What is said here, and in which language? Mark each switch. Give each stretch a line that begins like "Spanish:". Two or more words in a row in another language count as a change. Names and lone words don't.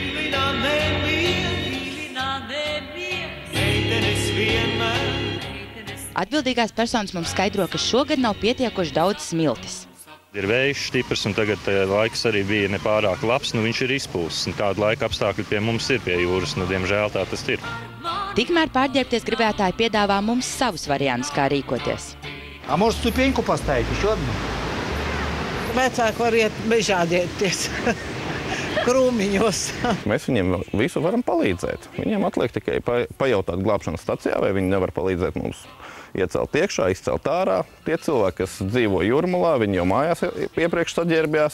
Latvian: Atbildīgās personas mums skaidro, ka šogad nav pietiekoši daudz smiltis. Ir vējš stiprs, un tagad laiks arī bija nepārāk labs, viņš ir izpūsts. Tāda laika apstākļi pie mums ir pie jūras, diemžēl tā tas ir. Tikmēr pārģērbties gribētāji piedāvā mums savus variantus, kā rīkoties.
Russian: А может, ступеньку поставить, еще одну?
Latvian: Vecāki var iet bežādieties krūmiņos. Mēs viņiem visu varam palīdzēt. Viņiem atliek tikai pajautāt glābšanas stacijā, vai viņi nevar palīdzēt mums iecelt iekšā, izcelt ārā. Tie cilvēki, kas dzīvo Jūrmalā, viņi jau mājās iepriekš saģērbjās.